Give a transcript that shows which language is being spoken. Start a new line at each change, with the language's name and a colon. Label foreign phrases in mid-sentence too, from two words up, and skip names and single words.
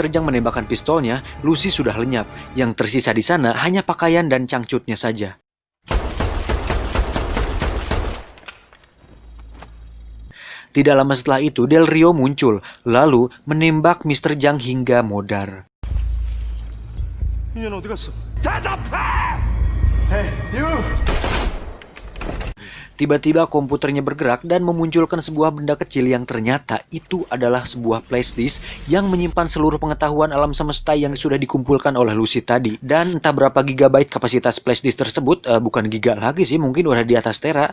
Indonesian: Zhang menembakkan pistolnya, Lucy sudah lenyap. Yang tersisa di sana hanya pakaian dan cangcutnya saja. Tidak lama setelah itu, Del Rio muncul, lalu menembak Mr. Zhang hingga modar.
Korean: 인연 어디 갔어? 대답해!
English: Hey, you!
Indonesian: Tiba-tiba komputernya bergerak dan memunculkan sebuah benda kecil yang ternyata itu adalah sebuah
English: flash disk
Indonesian: yang menyimpan seluruh pengetahuan alam semesta yang sudah dikumpulkan oleh Lucy tadi. Dan entah berapa gigabyte kapasitas
English: flash disk
Indonesian: tersebut, bukan giga lagi sih, mungkin udah di atas tera.